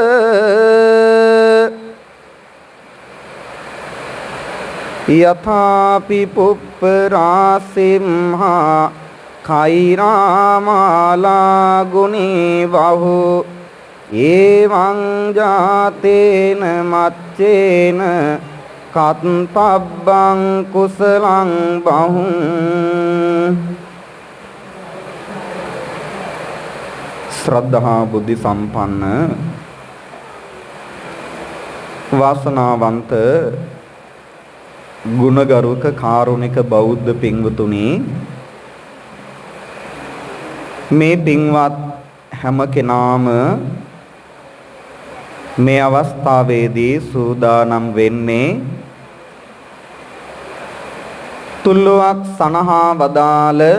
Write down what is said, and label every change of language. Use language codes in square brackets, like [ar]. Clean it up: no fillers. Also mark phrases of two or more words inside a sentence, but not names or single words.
[pi] යථාපි පුප්පරාසිම්හා කෛරාමාලා ගුණී වහු එවං ජාතේන මච්චේන කත්පබ්බං කුසලං බහුං. [si] ශ්‍රද්ධා බුද්ධි සම්පන්න වාසනාවන්ත ගුණගරුක කාරුණික බෞද්ධ පින්වතුනි, මේ පින්වත් හැම කෙනාම මේ අවස්ථාවේදී සූදානම් වෙන්නේ තුල්ලුවක් සනහා වදාළ